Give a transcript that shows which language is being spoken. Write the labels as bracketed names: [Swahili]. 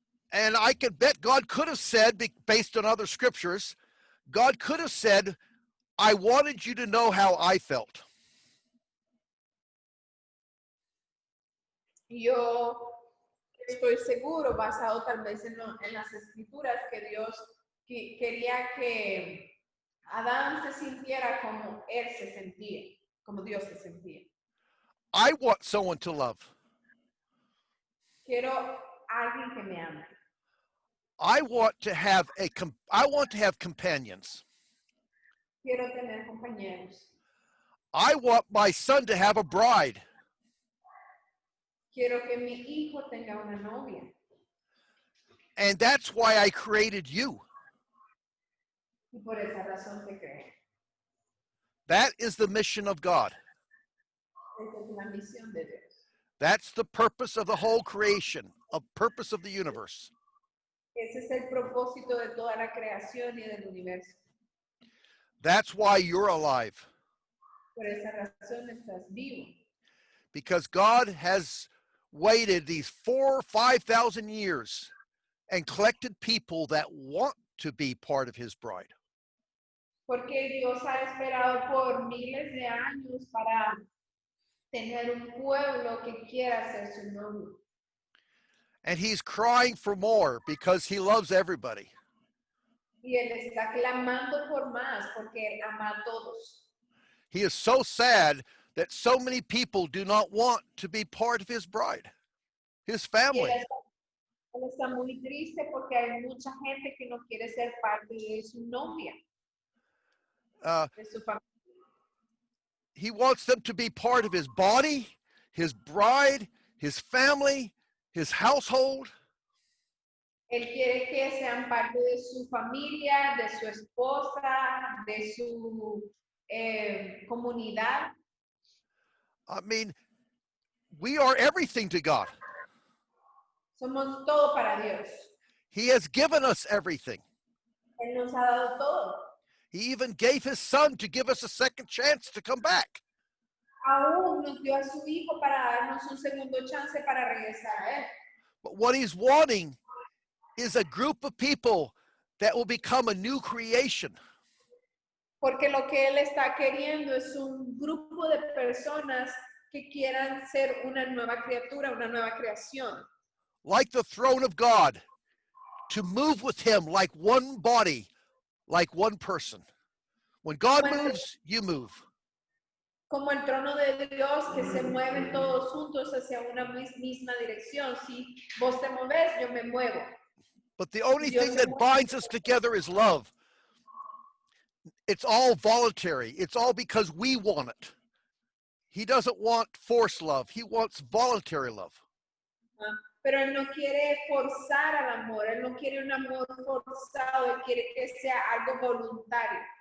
[English] And I could bet God could have said, based on other scriptures, God could have said, I wanted you to know how I felt. [Spanish] Yo estoy seguro, basado tal vez en las escrituras, que Dios quería que Adán se sintiera como él se sentía, como Dios se sentía. [English] I want someone to love. [Spanish] Quiero alguien que me ame. [English] I want to have companions. [Spanish] Quiero tener compañeros. [English] I want my son to have a bride. [Spanish] Quiero que mi hijo tenga una novia. [English] And that's why I created you. [Spanish] Y por esa razón te creé. [English] That is the mission of God. [Spanish] Esa es la misión de Dios. [English] That's the purpose of the whole creation, a purpose of the universe. [Spanish] Ese es el propósito de toda la creación y del universo. [English] That's why you're alive. [Spanish] Por esa razón estás vivo. [English] Because God has waited these 4,000 or 5,000 years and collected people that want to be part of his bride. [Spanish] Porque Dios ha esperado por miles de años para tener un pueblo que quiera ser su novio. [English] And he's crying for more because he loves everybody. [Spanish] Y él está clamando por más porque él ama a todos. [English] He is so sad that so many people do not want to be part of his bride, his family. [Spanish] Y él está muy triste porque hay mucha gente que no quiere ser parte de su novia, de su familia. [English] He wants them to be part of his body, his bride, his family, his household. [Spanish] Él quiere que sean parte de su familia, de su esposa, de su comunidad. [English] I mean, we are everything to God. [Spanish] Somos todo para Dios. [English] He has given us everything. [Spanish] Él nos ha dado todo. [English] He even gave his son to give us a second chance to come back. [Spanish] aún nos dio a su Hijo para darnos un segundo chance para regresar a Él. [English] But what he's wanting is a group of people that will become a new creation. [Spanish] Porque lo que Él está queriendo es un grupo de personas que quieran ser una nueva criatura, una nueva creación. [English] Like the throne of God, to move with him like one body, like one person. When God moves, you move. [Spanish] Como el trono de Dios que se mueven todos juntos hacia una misma dirección. Si vos te moves, yo me muevo. [English] But the only [Spanish] Dios [English] thing [Spanish] se [English] that [Spanish] mueve. [English] binds us together is love. It's all voluntary. It's all because we want it. He doesn't want forced love. He wants voluntary love. [Spanish] Pero Él no quiere forzar al amor. Él no quiere un amor forzado. Él quiere que sea algo voluntario.